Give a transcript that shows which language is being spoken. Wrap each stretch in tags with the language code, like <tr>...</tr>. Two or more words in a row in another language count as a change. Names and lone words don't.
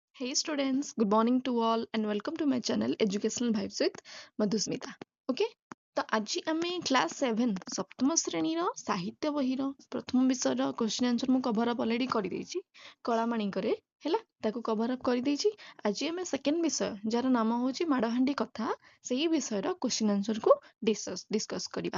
<en>Hey students, good morning to all and welcome to my channel Educational Vibes with Madhusmita. Okay?</en> <or>ତ ଆଜି ଆମେ କ୍ଲାସ୍ 7 ସପ୍ତମ ଶ୍ରେଣୀର ସାହିତ୍ୟ ବହିର ପ୍ରଥମ ବିଷୟର</or> <en>question answer</en> <or>ମୁଁ</or> <en>cover up already</en> <or>କରିଦେଇଛି କଳାମାଣିଙ୍କରେ ହେଲା ତାକୁ</or> <en>cover up</en> <or>କରିଦେଇଛି। ଆଜି ଆମେ ସେକେଣ୍ଡ ବିଷୟ ଯାହାର ନାମ ହେଉଛି ମାଡ଼ହାଣ୍ଡି କଥା ସେଇ ବିଷୟର</or> <en>question answerକୁ</en> <or>ଡିସ୍କସ୍ କରିବା।</or>